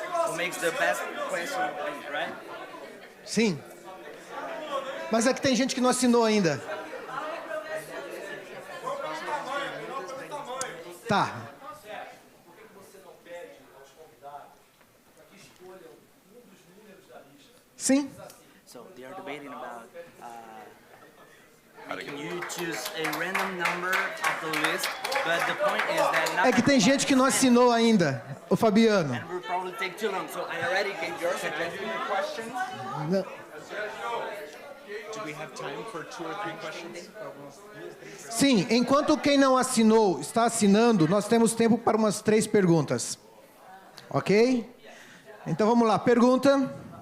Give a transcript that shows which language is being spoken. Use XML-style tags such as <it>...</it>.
<en>Who makes the best question, right?</en> <pt>Sim. Mas é que tem gente que não assinou ainda. Tá. Sim.</pt> <en>So they are debating about making you choose a random number of the list, but the point is that not</en> <pt>É que tem gente que não assinou ainda, o Fabiano.</pt> <en>and will probably take too long. So I already gave yours suggesting a question.</en> <pt>Não.</pt> <en>Do we have time for 2 or 3 questions?</en> <pt>Sim, enquanto quem não assinou está assinando, nós temos tempo para umas 3 perguntas. Ok? Então vamos lá, pergunta.</pt>